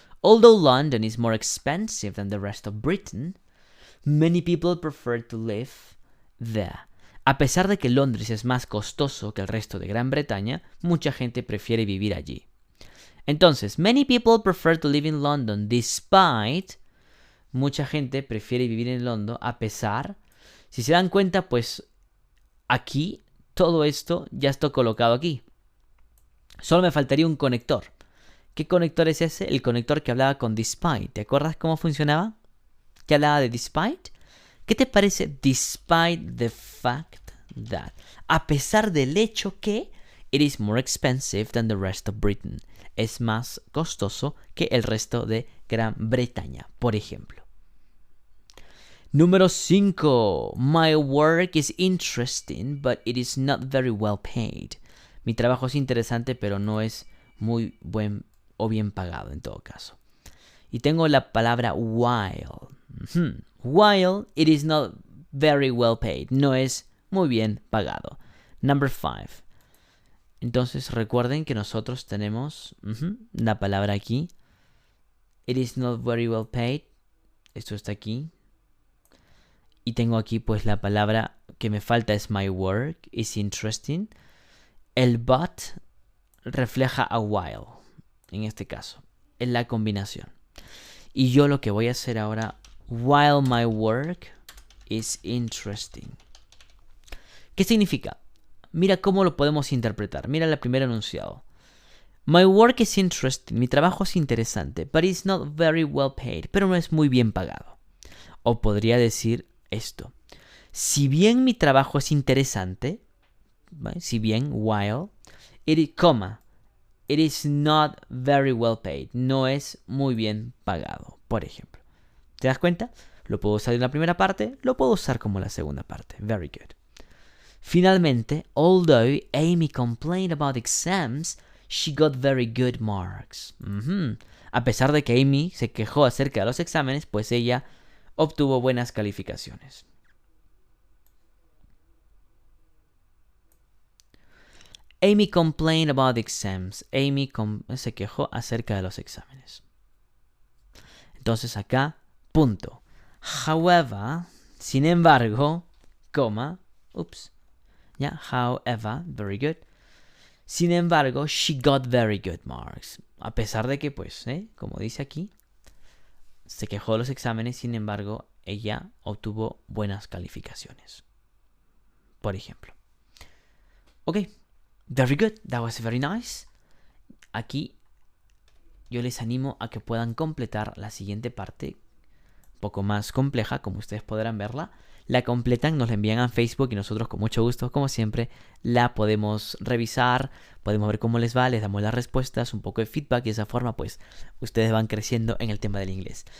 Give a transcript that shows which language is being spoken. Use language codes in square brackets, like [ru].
[en] Although London is more expensive than the rest of Britain, many people prefer to live there. [es] A pesar de que Londres es más costoso que el resto de Gran Bretaña, mucha gente prefiere vivir allí. Entonces, [en] many people prefer to live in London despite. [es] Mucha gente prefiere vivir en London a pesar. Si se dan cuenta, pues aquí todo esto ya está colocado aquí. Solo me faltaría un conector. ¿Qué conector es ese? El conector que hablaba con despite. ¿Te acuerdas cómo funcionaba? ¿Que hablaba de despite? ¿Qué te parece [en] despite the fact that? [es] A pesar del hecho que [en] it is more expensive than the rest of Britain. [es] Es más costoso que el resto de Gran Bretaña, por ejemplo. Número 5. [en] My work is interesting, but it is not very well paid. [es] Mi trabajo es interesante, pero no es muy buen o bien pagado en todo caso. Y tengo la palabra while. [en] While it is not very well paid. [es] No es muy bien pagado. [en] Number 5. [es] Entonces recuerden que nosotros tenemos la palabra aquí. [en] It is not very well paid. [es] Esto está aquí. Y tengo aquí pues la palabra que me falta es [en] my work is interesting. [es] El but refleja a while. En este caso. Es la combinación. Y yo lo que voy a hacer ahora, [en] while my work is interesting. [es] ¿Qué significa? Mira cómo lo podemos interpretar. Mira el primer enunciado. [en] My work is interesting. [es] Mi trabajo es interesante. [en] But it's not very well paid. [es] Pero no es muy bien pagado. O podría decir esto. Si bien mi trabajo es interesante, ¿vale? Si bien, [en] while, it is not very well paid. [es] No es muy bien pagado, por ejemplo. ¿Te das cuenta? Lo puedo usar en la primera parte, lo puedo usar como la segunda parte. [en] Very good. [es] Finalmente, [en] although Amy complained about exams, she got very good marks. [es] A pesar de que Amy se quejó acerca de los exámenes, pues ella obtuvo buenas calificaciones. [en] Amy complained about exams. [es] Amy se quejó acerca de los exámenes. Entonces acá, punto. [en] However, [es] sin embargo, [en] coma, oops, yeah, however, very good. [es] Sin embargo, [en] she got very good marks. [es] A pesar de que, pues, como dice aquí, se quejó de los exámenes, sin embargo, ella obtuvo buenas calificaciones. Por ejemplo. [en] Ok, very good, that was very nice. [es] Aquí yo les animo a que puedan completar la siguiente parte, un poco más compleja, como ustedes podrán verla. La completan, nos la envían a Facebook y nosotros con mucho gusto, como siempre, la podemos revisar, podemos ver cómo les va, les damos las respuestas, un poco de feedback y de esa forma pues ustedes van creciendo en el tema del inglés.